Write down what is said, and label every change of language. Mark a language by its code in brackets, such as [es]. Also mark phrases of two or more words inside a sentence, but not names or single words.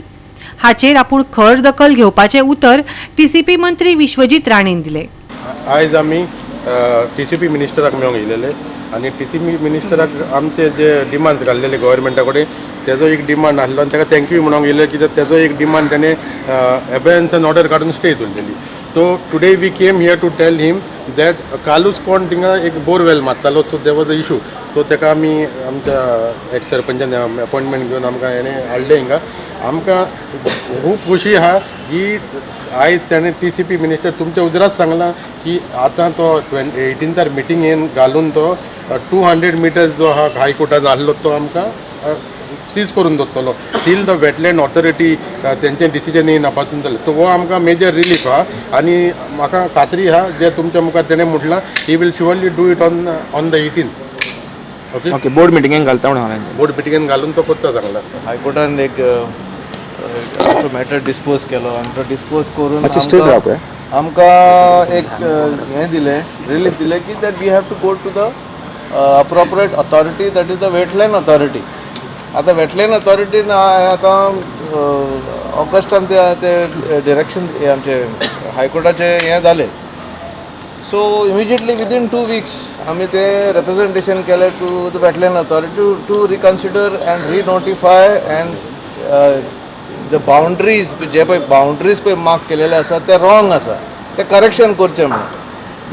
[kok] हाचेर आपूण खर दखल घेवपाचें उतर टीसीपी मंत्री विश्वजीत राणेन दिलें। आयज आमी टीसीपी मिनिस्टराक मेळूंक येयलेले आनी टीसीपी मिनिस्टराक आमचे जे डिमांड्स घाल्लेले गव्हर्मेंटा कडेन तेजो एक डिमांड आसलो आनी ताका थँक्यू म्हणूंक येयलें कित्याक तेजो एक डिमांड ताणें एबेन्स एन ऑर्डर काडून स्टे उरलेली। [en] So today we came here to tell him that [kok] कालूच कोण थिंगा एक बोरवेल मारतालो, [en] So there was a issue. [kok] सो ताका आमी आमच्या एक्स सरपंचान अपॉइंटमेंट घेवन आमकां हेणें हाडलें हिंगा। आमकां खूब खोशी आहा की आयज ताणें टीसीपी मिनिस्टर तुमच्या उजरात सांगलां की आतां तो 18 मिटिंगेन घालून तो 200 मिटर्स जो आहा हायकोर्टान आसलो तो आमकां सीज करून दवरतलो [en] till the wetland authority [kok] तेंचें डिसिजन येयना पासून जालें। सो हो आमकां मेजर रिलीफ आहा आनी म्हाका खात्री आहा जे तुमच्या मुखार तेणें म्हटलां [en] He will surely do it on the 18th. [kok] ओके बोर्ड मिटिंगेन घालता म्हणून बोर्ड मिटिंगेन घालून तो करता सांगला। हायकोर्टान एक आमचो मॅटर डिस्पोज केलो आनी तो डिस्पोज करून आमकां एक हें दिलें रिलीफ दिलें की [en] that we have to go to the appropriate authority that is the wetland authority. [kok] आतां वेटलँड ऑथॉरिटीन आतां ऑगस्टान ते डिरेक्शन आमचे हायकोर्टाचे हें जालें। सो [en] immediately within 2 weeks [kok] आमी ते रिप्रेजेंटेशन केलें [en] to the wetland authority to reconsider and renotify and the boundaries [kok] जे पळय बाउंड्रीज पळय मार्क केलेले आसा ते रॉंग आसा, ते करेक्शन करचें म्हणून।